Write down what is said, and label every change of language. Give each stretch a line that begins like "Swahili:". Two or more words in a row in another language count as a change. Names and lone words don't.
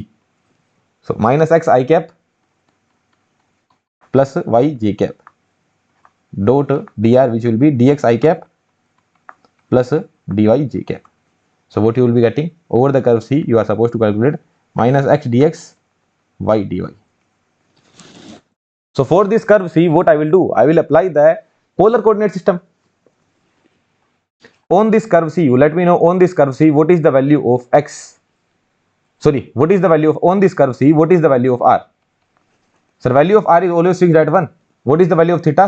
English: So minus x I cap plus y j cap dot dr, which will be dx I cap plus dy j cap. So what you will be getting over the curve C, you are supposed to calculate minus x dx y dy. So for this curve C, what I will do, I will apply the polar coordinate system. On this curve C, you let me know on this curve C, what is the value of x? Sorry, what is the value of, on this curve C, what is the value of r? Sir, value of r is always fixed at 1. What is the value of theta?